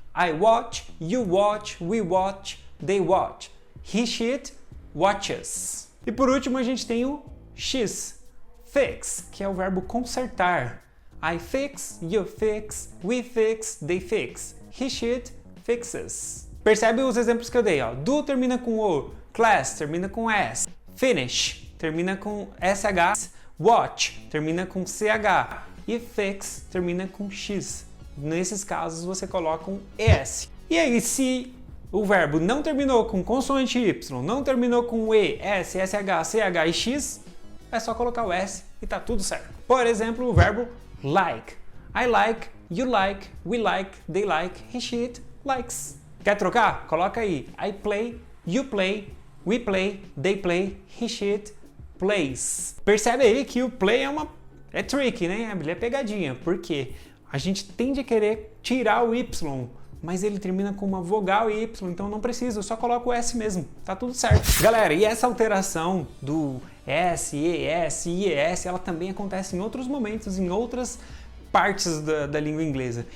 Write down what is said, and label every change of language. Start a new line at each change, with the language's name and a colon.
English: I watch, you watch, we watch, they watch. He, she, it, watches.
Portuguese: E por último a gente tem o X. Fix, que é o verbo consertar.
English: I fix, you fix, we fix, they fix. He, she, it, fixes.
Portuguese: Percebe os exemplos que eu dei, ó. Do termina com O. Class termina com S. Finish termina com SH. Watch termina com CH e fix termina com X. Nesses casos você coloca um ES. E aí, se o verbo não terminou com consoante Y, não terminou com E, S, SH, CH e X, é só colocar o S e tá tudo certo. Por exemplo, o verbo like.
English: I like, you like, we like, they like, he, she, it likes.
Portuguese: Quer trocar? Coloca aí.
English: I play, you play, we play, they play, he, she, it plays.
Portuguese: Percebe aí que o play é tricky, né? Ele é pegadinha. Por quê? A gente tende a querer tirar o Y, mas ele termina com uma vogal e Y, então não precisa, eu só coloco o S mesmo, tá tudo certo. Galera, e essa alteração do S, ES, IES, ela também acontece em outros momentos, em outras partes da língua inglesa.